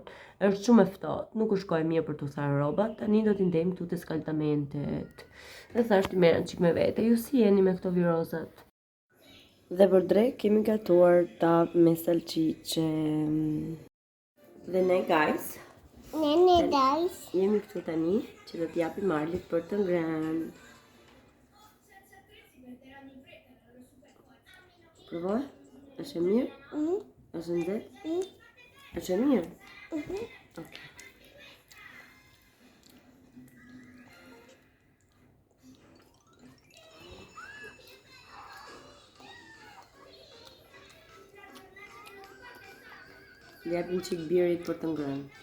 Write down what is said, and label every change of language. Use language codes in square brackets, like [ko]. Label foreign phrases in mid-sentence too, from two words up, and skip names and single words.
[sq] Është shumë e ftohtë, nuk u shkoj mirë për të thënë rrobat. Tani do t'i ndejmë këtu te skaltamentet. Dhe thash ti merrem çik me vete. Ju si jeni me këto virozat? Dhe për drek kemi gatuar tap me salcice. Dhe ne guys, Nene guys. jemi këtu tani që do t'japim Marlit për të ngrënë. Provoj? Është e mirë? Është nxehtë? Është e mirë? Okej. Japim qik birit për të ngrënë.